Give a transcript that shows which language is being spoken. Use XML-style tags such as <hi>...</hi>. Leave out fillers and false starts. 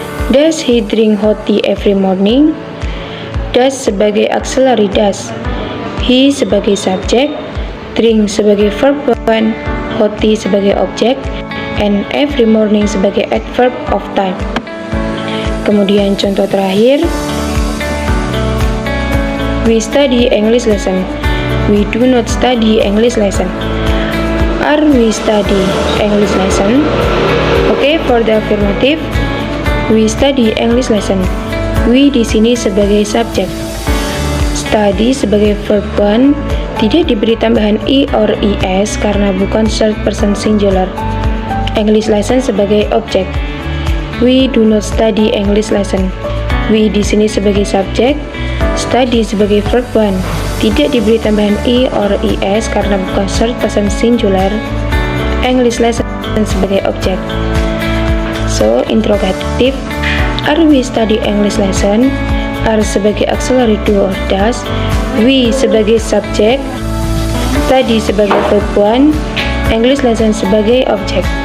<en>Does he drink hot tea every morning?</en> <id>Does sebagai auxiliary does. He sebagai subjek, drink sebagai verb 1, hot tea sebagai objek, and every morning sebagai adverb of time. Kemudian contoh terakhir,</id> <en>we study English lesson. We do not study English lesson. Are we study English lesson? Okay, for the affirmative, we study English lesson.</en> <id>We di sini sebagai subjek. Study sebagai verb 1 tidak diberi tambahan i or is karena bukan third person singular. English lesson sebagai objek.</id> <en>We do not study English lesson.</en> <id>We di sini sebagai subjek. Study sebagai verb 1 tidak diberi tambahan i or is karena bukan third person singular. English lesson sebagai objek.</id> <en>So, interrogative, are we study English lesson?</en> <id>Are sebagai auxiliary do or does, we sebagai subjek, study sebagai verb 1, English lesson sebagai objek.</id>